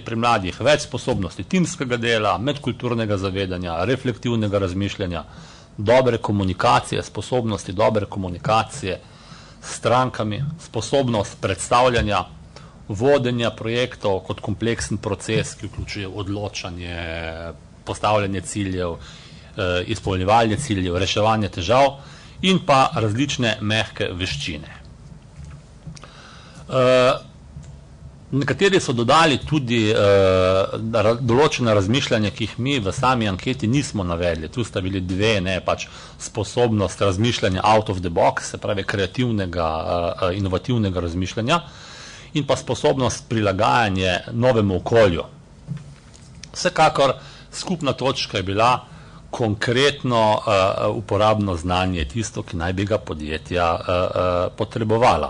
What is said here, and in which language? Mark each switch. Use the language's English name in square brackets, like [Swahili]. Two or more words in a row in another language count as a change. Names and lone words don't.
[Slovenian] pri mladih več sposobnosti timskega dela, medkulturnega zavedanja, reflektivnega razmišljanja, dobre komunikacije, sposobnosti dobre komunikacije s strankami, sposobnost predstavljanja, vodenja projektov kot kompleksen proces, ki vključuje odločanje, postavljanje ciljev, izpolnjevanje ciljev, reševanje težav in pa različne mehke veščine. Nekateri so dodali tudi določene razmišljanja, ki jih mi v sami anketi nismo navedli. Tu sta bili dve, pač sposobnost razmišljanja [English] out of the box, [Slovenian] se pravi kreativnega, inovativnega razmišljanja, in pa sposobnost prilagajanja novemu okolju. Vsekakor skupna točka je bila konkretno uporabno znanje, tisto, ki naj bi ga podjetja potrebovala.